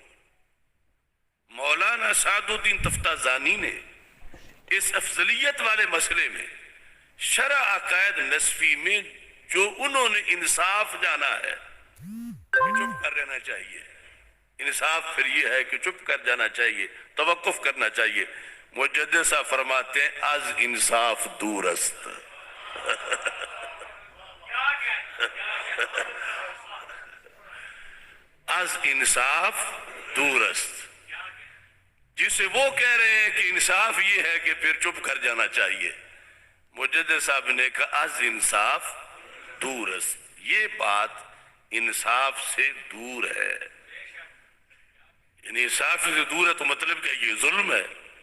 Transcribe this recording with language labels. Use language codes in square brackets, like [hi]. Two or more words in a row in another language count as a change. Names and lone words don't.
[ur] مولانا سعد الدین تفتازانی نے اس افضلیت والے مسئلے میں شرع عقائد نصفی میں جو انہوں نے انصاف جانا ہے، چپ کر لینا چاہیے. انصاف پھر یہ ہے کہ چپ کر جانا چاہیے, توقف کرنا چاہیے. مجدد صاحب فرماتے ہیں [fa] از انصاف دور است. از انصاف دور است. [ur] جسے وہ کہہ رہے ہیں کہ انصاف یہ ہے کہ پھر چپ کر جانا چاہیے, مجدد صاحب نے کہا [fa] از انصاف دور است. [ur] یہ بات انصاف سے دور ہے. یعنی انصاف سے دور ہے تو مطلب کہ یہ ظلم ہے.